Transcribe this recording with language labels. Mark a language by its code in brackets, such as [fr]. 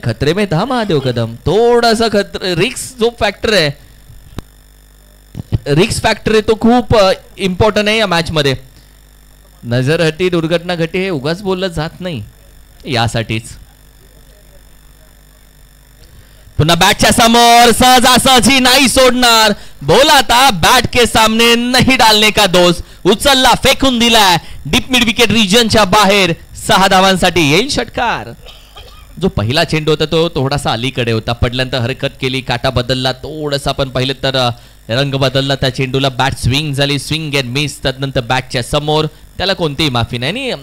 [mr] खतरे में था महादेव कदम. थोडासा रिक्स जो फॅक्टर आहे, रिक्स फॅक्टर आहे तो खूप इम्पॉर्टंट आहे या मॅच मध्ये. नजर हटी, दुर्घटना घटी हे उगाच बोललं जात नाही. यासाठीच पुन्हा बॅटच्या समोर सहजासहजी नाही सोडणार. [hi] बोला आता बॅट के सामने नहीं डालने का दोष. [mr] उचलला, फेकून दिलाय डीप मिड विकेट रिजनच्या बाहेर. 6 धावांसाठी येईल षटकार. जो पहिला चेंडू होता तो थोडासा अलीकडे होता, पडल्यानंतर हरकत केली, काटा बदलला, थोडासा आपण पाहिलं तर रंग बदलला त्या चेंडूला. बॅट स्विंग झाली, स्विंग अँड मिस. त्यानंतर बॅटच्या समोर त्याला कोणतीही माफी नाही.